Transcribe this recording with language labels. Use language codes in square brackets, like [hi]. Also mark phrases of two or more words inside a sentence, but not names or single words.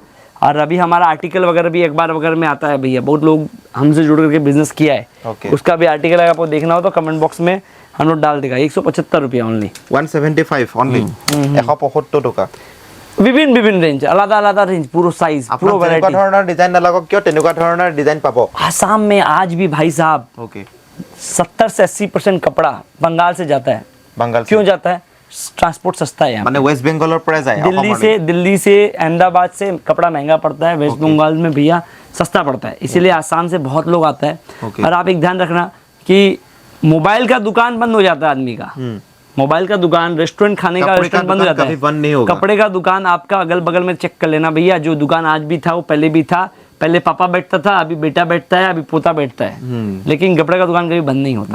[hi] और अभी हमारा आर्टिकल वगैरह भी अखबार वगैरह में आता है भैया, बहुत लोग हमसे जुड़ करके बिजनेस किया है। उसका भी आर्टिकल अगर आपको देखना हो तो कमेंट बॉक्स में हम लोग डाल देगा। 175 रुपया ओनली 175 ओनली 175 टका। विभिन्न विभिन्न रेंज, [bn] আলাদা আলাদা [hi] रेंज, पूरा साइज, पूरा [as] আপোনাক যেনেকুৱা [hi] वैरायटी। [as] ধৰণৰ ডিজাইন নালাগক কিয় তেনেকুৱা ধৰণৰ ডিজাইন পাব। [hi] आसाम में आज भी भाई साहब ओके 70 से 80% कपड़ा बंगाल से जाता है। बंगाल से क्यों जाता है? ट्रांसपोर्ट सस्ता है यहाँ। [as] মানে ৱেষ্ট বেংগলৰ পৰা যায় [hi] दिल्ली से अहमदाबाद से कपड़ा महंगा पड़ता है, वेस्ट बंगाल में भैया सस्ता पड़ता है, इसीलिए आसाम से बहुत लोग आता है। Okay. और आप एक ध्यान रखना कि मोबाइल का दुकान बंद हो जाता है आदमी का, मोबाइल का दुकान, रेस्टोरेंट खाने का कपड़े का रेस्टोरेंट बंद हो दुकान जाता कभी है, बंद नहीं होगा। कपड़े का दुकान आपका अगल बगल में चेक कर लेना भैया, जो दुकान आज भी था वो पहले भी था, पहले पापा बैठता था, अभी बेटा बैठता है, अभी पोता बैठता है, लेकिन कपड़े का दुकान कभी बंद नहीं होता।